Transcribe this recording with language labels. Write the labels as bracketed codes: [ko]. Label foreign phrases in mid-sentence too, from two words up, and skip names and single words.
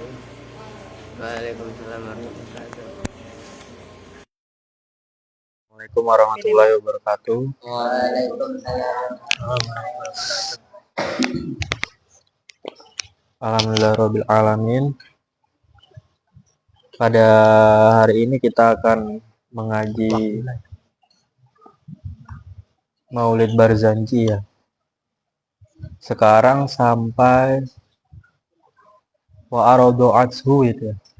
[ar] وعليكم السلام ورحمة الله وبركاته. السلام عليكم ورحمة الله وبركاته. وعليكم السلام. الحمد لله رب العالمين. [id] Pada hari ini kita akan mengaji Maulid Barzanji ya. Sekarang sampai [ar] وأرادوا عطشه [id] itu ya.